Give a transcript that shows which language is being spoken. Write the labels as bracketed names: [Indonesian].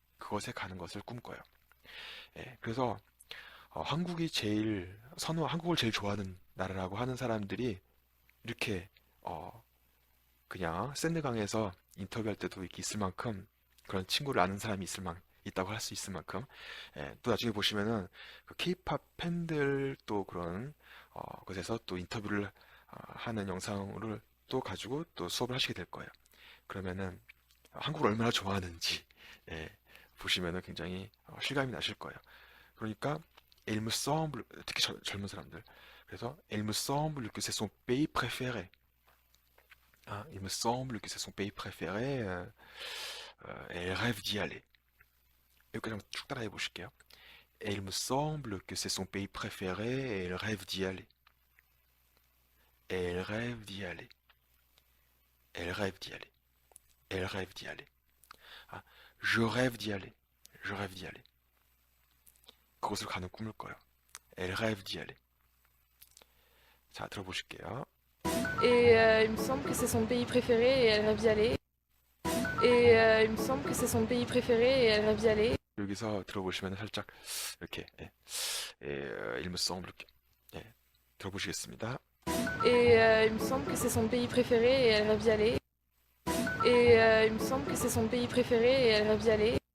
[Korean] 그것에 가는 것을 꿈꿔요. 예, 그래서 한국을 제일 좋아하는 나라라고 하는 사람들이 이렇게 그냥 샌드강에서 인터뷰할 때도 이렇게 있을 만큼 그런 친구를 아는 사람이 있다고 할 수 있을 만큼 예, 또 나중에 보시면은 그 K-팝 팬들 또 그런 곳에서 또 인터뷰를 하는 영상을 또 가지고 또 수업을 하시게 될 거예요. 그러면은 한국을 얼마나 좋아하는지 예, 보시면은 굉장히 실감이 나실 거예요. 그러니까 [French] il me semble [Korean] 특히 젊은 사람들 그래서 [French] il me semble que c'est son pays préféré. Il me semble que c'est son pays préféré. Elle rêve d'y aller. [Korean] 여기까지 한번 쭉 따라해 보실게요. [French] Et il me semble que c'est son pays préféré et elle rêve d'y aller. Et elle rêve d'y aller. Elle rêve d'y aller. Elle rêve d'y aller. Je rêve d'y aller. Je rêve d'y aller. [Korean] 그곳을 가는 꿈을 꿔요. [French] Elle rêve d'y aller. [Korean] 자, 들어보실게요. [French] Et il me semble que c'est son pays préféré et elle rêve d'y aller. Et il me semble que c'est son pays préféré et elle rêve d'y aller. [Korean] 여기서 들어보시면 살짝 이렇게 [French] il me semble que [Korean] 예, 들어보시겠습니다. [French] Et il me semble que c'est son pays préféré et elle rêve d'y aller. Et il me semble que c'est son pays préféré et elle rêve d'y aller.